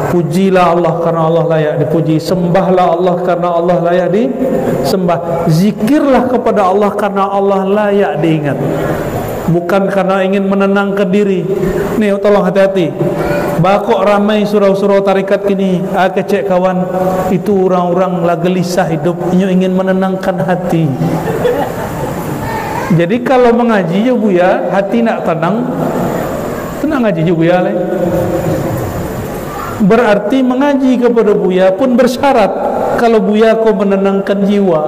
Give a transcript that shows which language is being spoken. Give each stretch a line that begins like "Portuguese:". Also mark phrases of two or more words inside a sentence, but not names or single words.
Indonesian: Pujilah Allah karena Allah layak dipuji, sembahlah Allah karena Allah layak disembah, zikirlah kepada Allah karena Allah layak diingat, bukan karena ingin menenangkan diri.
Minangkabau: Nih tolong hati-hati, bakok ramai surau-surau tarikat kini, kecek kawan,
Indonesian: itu orang-orang lah gelisah hidup, ingin menenangkan hati. Jadi kalau mengaji ya Buya, hati nak tenang ngaji juga Buya le. Berarti mengaji kepada Buya pun bersyarat kalau Buya kau menenangkan jiwa.